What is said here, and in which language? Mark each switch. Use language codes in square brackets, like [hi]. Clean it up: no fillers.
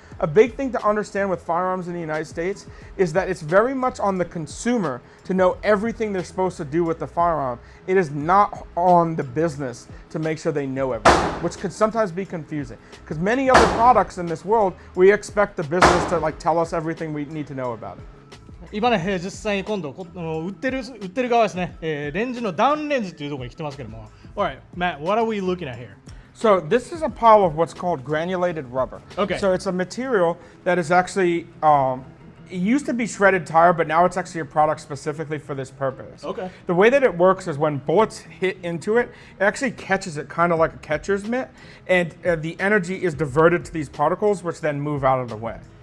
[en] A big thing to understand with firearms in the United States is that it's very much on the consumer to know everything they're supposed to do with the firearm. It is not on the business to make sure they know everything, which can sometimes be confusing. Because many other products in this world, we expect the business to tell us everything we need to know about it. [ja] 今ね、実際に今度売ってる側ですね、レンジのダウンレンジっていうところに来てますけども。 [en] Alright, Matt, what are we looking at here? So this is a pile of what's called granulated rubber. Okay. So it's a material that is actually, it used to be shredded tire, but now it's actually a product specifically for this purpose. Okay. The way that it works is when bullets hit into it, it actually catches it kind of like a catcher's mitt, and the energy is diverted to these particles, which then move out of the way.